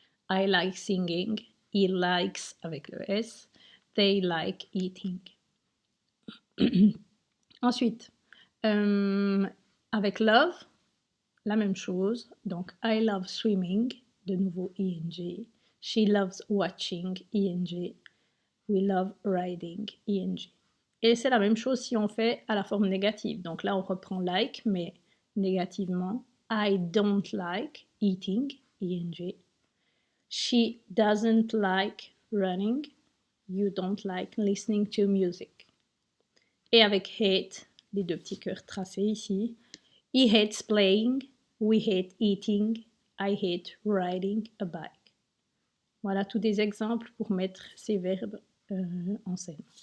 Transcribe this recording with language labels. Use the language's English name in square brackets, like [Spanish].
[English] I like singing, he likes [French] avec le S, [English] they like eating. [French] Ensuite, avec love, la même chose. Donc, [English] I love swimming, [French] de nouveau ing. [English] She loves watching, ing. We love riding, ing. [French] Et c'est la même chose si on fait à la forme négative. Donc là, on reprend like, mais négativement. [English] I don't like eating, [French] ing. [English] She doesn't like running. You don't like listening to music. [French] Et avec hate, les deux petits cœurs tracés ici. [English] He hates playing. We hate eating. I hate riding a bike. [French] Voilà tous des exemples pour mettre ces verbes en scène.